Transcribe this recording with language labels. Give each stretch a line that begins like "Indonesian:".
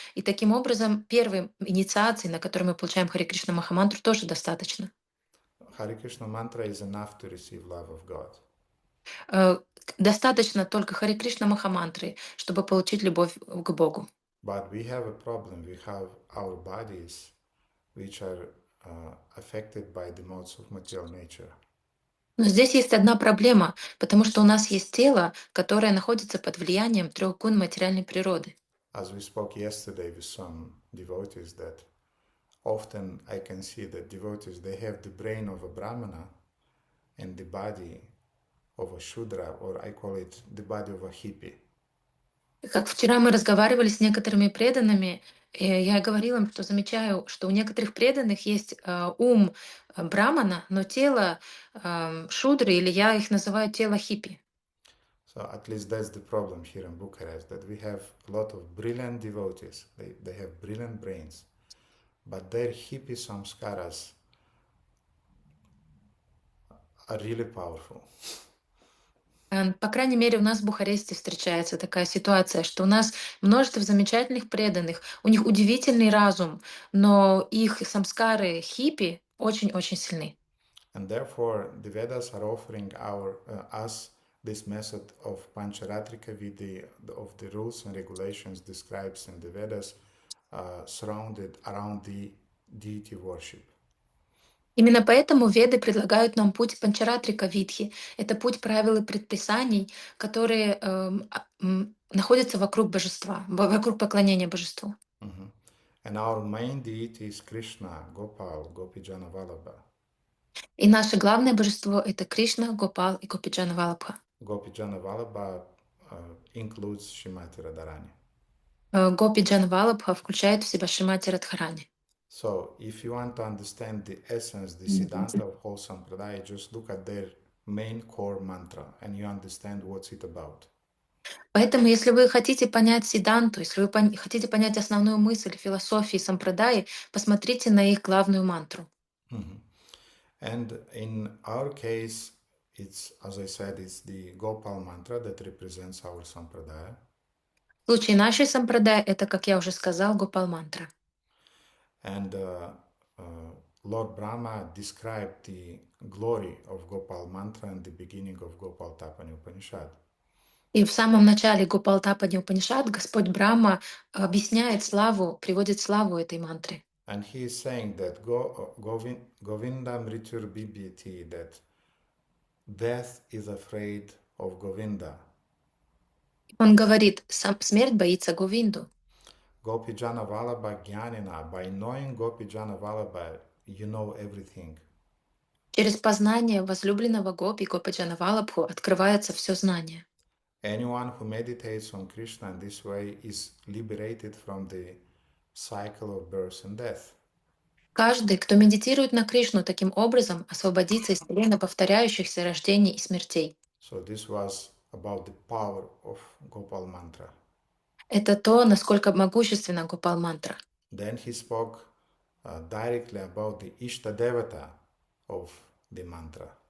Russian: И таким образом, первой инициацией, на которой мы получаем Хари Кришна Махамантру, тоже достаточно.
English: Hare Krishna mantra is enough to receive love of God.
Russian: Э, Достаточно только Хари Кришна Махамантры, чтобы получить любовь к Богу.
English: But we have a problem. We have our bodies which are affected by the modes of material nature.
Russian: Но здесь есть одна проблема, потому что у нас есть тело, которое находится под влиянием трех гун материальной природы.
English: As we spoke yesterday with some devotees, that often I can see that devotees they have the brain of a brahmana and the body of a shudra, or I call it the body of a hippie.
Russian: Как вчера мы разговаривали с некоторыми преданными, я говорила им, что замечаю, что у некоторых преданных есть ум брамана, но тело шудры, или я их называю тело хиппи.
English: So at least that's the problem here in Bucharest, that we have a lot of brilliant devotees. They have brilliant brains, but their hippie samskaras are really powerful.
Russian: По крайней мере, у нас в Бухаресте встречается такая ситуация, что у нас множество замечательных преданных, у них удивительный разум, но их самскары хиппи очень-очень сильны.
English: And therefore, the Vedas are offering us this method of Pancharatrika Vidhi, of the rules and regulations described in the Vedas, surrounded around the deity worship.
Russian: Именно поэтому Веды предлагают нам путь Панчаратрика Видхи. Это путь правил и предписаний, которые находятся вокруг божества, вокруг поклонения божеству. Mhm.
English: And our main deity is Krishna, Gopal, Gopijana Vallabha.
Russian: И наше главное божество — это Кришна, Гопал и Гопиджана Валабха.
English: Gopijana Vallabha includes Shrimati Radharani.
Russian: Гопиджан Валабха включает в себя Шримати Радхарани.
English: So, if you want to understand the essence, the Siddhanta of whole Sampradaya, just look at their main core mantra and you understand what's it about.
Russian: Поэтому, если вы хотите понять Сиданту, если вы хотите понять основную мысль философии сампрадаи, посмотрите на их главную мантру. Mhm.
English: And in our case, it's, as I said, it's the Gopal Mantra that represents our Sampradaya.
Russian: В случае нашей сампрадаи это, как я уже сказал, Гопал мантра.
English: And uh, Lord Brahma described the glory of Gopal Mantra in the beginning of Gopal Tapani Upanishad.
Russian: И в самом начале Гопалтапади Упанишад Господь Брахма объясняет славу, приводит славу этой мантры.
English: And he is saying that
Sanskrit: Govinda Mrityur Bibhiti,
English: that death is afraid of Govinda.
Russian: Он говорит, сам смерть боится Говинду.
Sanskrit: Gopijana Vallabha Jnanina,
English: by knowing Gopijana Vallabha, you know everything.
Russian: Через познание возлюбленного Гопи, Гопаджана Валабху, открывается все знание.
English: Anyone who meditates on Krishna in this way is liberated from the cycle of birth and death.
Russian: Каждый, кто медитирует на Кришну таким образом, освободится из плена повторяющихся рождений и смертей.
English: So this was about the power of Gopal Mantra.
Russian: Это то, насколько могущественна Гопал мантра.
English: Then he spoke directly about the Ishta Devata of the mantra.